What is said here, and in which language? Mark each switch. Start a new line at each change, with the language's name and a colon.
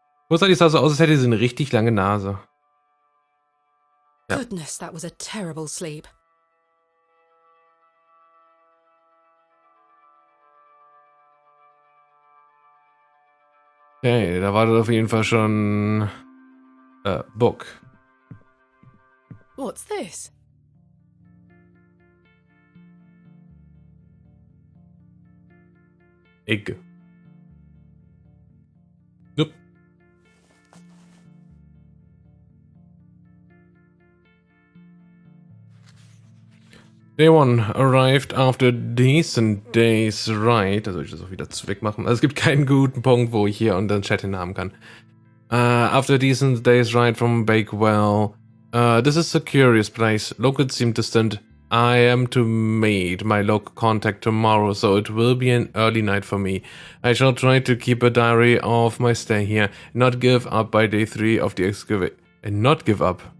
German: Kurzzeitig sah so aus, als hätte sie eine richtig lange Nase. Ja.
English: Goodness, that was a terrible sleep.
German: Okay, da wartet auf jeden Fall schon Book.
English: What's this? Egg. Nope. Day 1 arrived after a decent day's ride.
German: Also ich das auch wieder wegmachen. Also es gibt keinen guten Punkt, wo ich hier und dann Chat hinhaben kann.
English: After a decent day's ride from Bakewell. This is a curious place. Locals seem distant. I am to meet my local contact tomorrow, so it will be an early night for me. I shall try to keep a diary of my stay here, not give up by day 3 of the excavation. And not give up